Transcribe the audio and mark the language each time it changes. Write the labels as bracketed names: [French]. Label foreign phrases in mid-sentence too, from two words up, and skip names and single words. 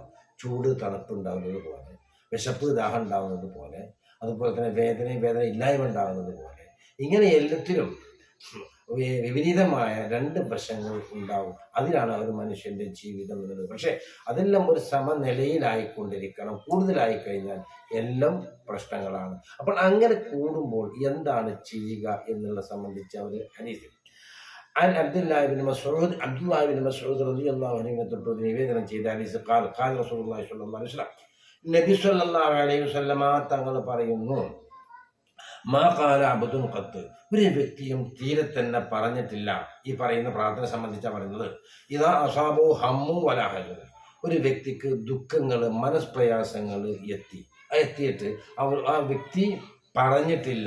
[Malayalam] ചൂട് തണുപ്പുണ്ടാകുന്നത് പോലെ, വിശപ്പ് ദാഹം ഉണ്ടാകുന്നത് പോലെ, അതുപോലെ തന്നെ വേദന ഇല്ലായ്മ ഉണ്ടാകുന്നത് പോലെ, ഇങ്ങനെ എല്ലാത്തിലും വിപരീതമായ രണ്ട് വശങ്ങൾ ഉണ്ടാവും. അതിലാണ് ഒരു മനുഷ്യന്റെ ജീവിതം എന്നുള്ളത്. പക്ഷെ അതെല്ലാം ഒരു സമനിലയിലായിക്കൊണ്ടിരിക്കണം. കൂടുതലായി കഴിഞ്ഞാൽ എല്ലാം പ്രശ്നങ്ങളാണ്. അപ്പോൾ അങ്ങനെ കൂടുമ്പോൾ എന്താണ് ചെയ്യുക എന്നുള്ള സംബന്ധിച്ച ഒരു ഹദീസ് [Arabic] عن عبد الله بن مسعود رضي الله عنه [Malayalam] തൊട്ട് നിവേദനം ചെയ്ത ഹദീസ് [Arabic] قال رسول الله صلى الله عليه وسلم, [Malayalam] നബി [Arabic] صلى الله عليه وسلم [Malayalam] തങ്ങൾ പറയുന്നു, [Arabic] ما قال عبد قط, [Malayalam] ഒരു വ്യക്തിയും തീരെ തന്നെ പറഞ്ഞിട്ടില്ല. ഈ പറയുന്ന പ്രാർത്ഥന സംബന്ധിച്ചാണ് പറയുന്നത്. [Arabic] إذا أصابه هم ولا حزن, [Malayalam] ഒരു വ്യക്തിക്ക് ദുഃഖങ്ങൾ, മനസ്പ്രയാസങ്ങൾ എത്തിയിട്ട് ആ വ്യക്തി പറഞ്ഞിട്ടില്ല.